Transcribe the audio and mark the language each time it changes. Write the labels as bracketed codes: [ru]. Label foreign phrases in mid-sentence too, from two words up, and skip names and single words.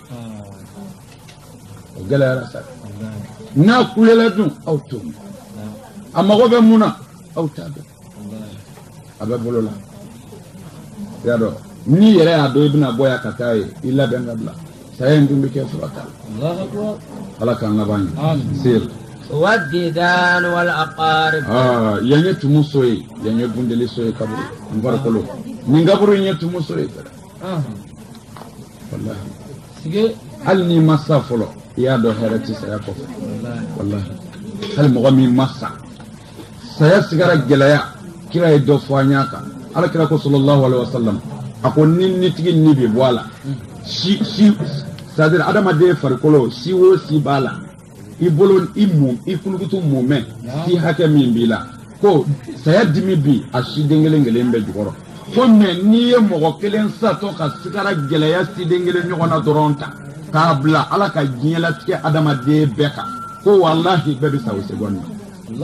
[bm] o gɛlɛyara sa n'a kulela dun aw t'o mɛn a mago bɛ mun na aw t'a dɔn a bɛ bolo la i y'a dɔn n'i yɛrɛ y'a dɔn i bɛna bɔ yan ka taa ye i labɛn ka bila saya in dun bɛ kɛ fura t'a la ala k'an laban ye seri [ar] والديدان والأقارب [bm] yan ye tumu so ye yan ye bundeli so ye kaburu n farikolo nin kaburu in ye tumu so ye wallahi sige hali n'i ma sa fɔlɔ i y'a dɔn hɛrɛ tɛ saya kɔfɛ wallahi hali mɔgɔ min ma sa saya sigara gɛlɛya kira ye dɔ fɔ an y'a kan ala kira ko [ar] صلى الله عليه وسلم [bm] a ko ni tigi ni bɛ bɔ a la c'est-à-dire adamaden farikolo si o si b'a la i bolo i kulukutu mumɛ si hakɛ min b'i la ko saya dimi bi a siden kelen kelen bɛ jukɔrɔ ko mais n'i ye mɔgɔ kelen satɔ ka sigara gɛlɛya siden kelen ɲɔgɔn na dɔrɔn ta k'a bila ala ka diɲɛlatigɛ adamaden bɛɛ kan ko wallahi bɛɛ bɛ sa o seconde na